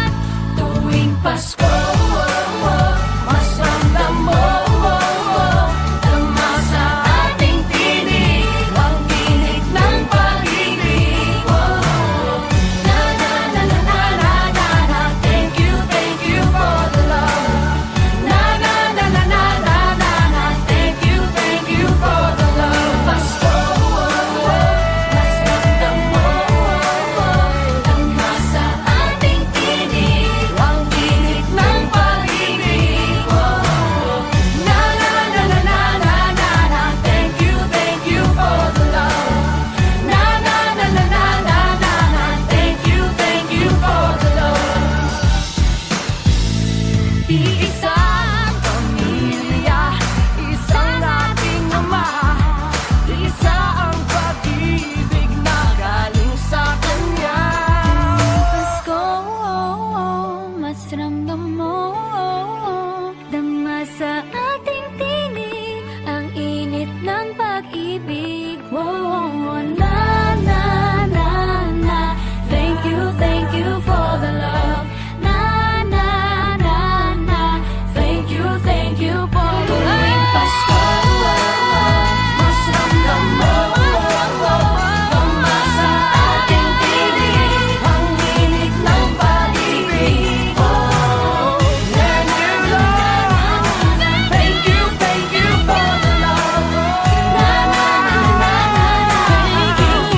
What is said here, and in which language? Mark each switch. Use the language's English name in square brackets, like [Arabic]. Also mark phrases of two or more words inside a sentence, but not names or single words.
[Filipino] Tuwing Pasko, mas ramdam mo, dama sa ating tinig ang init ng pag-ibig. Na na na na na na na na, [English] thank you for the love. Na na na na na na na na, thank you for the love. [Filipino] Pasko, mas ramdam mo, dama sa ating tinig ang init ng pag-ibig. Na na na na na na na na, [English] thank you for the love. Na na na na na na na na, thank you for the love. [Filipino] Iisang pamilya, isang ating ama, isa ang pag-ibig na galing sa Kanya. Pasko, mas ramdam mo, dama sa ating tinig ang init ng pag-ibig. Na na na na, [English] thank you for the love. Na na na na, thank you for the love. [Filipino] Tuwing Pasko, mas ramdam mo, dama sa ating tinig ang init ng pag-ibig. Na na na na, [English] thank you for the love. Na na na na na, thank you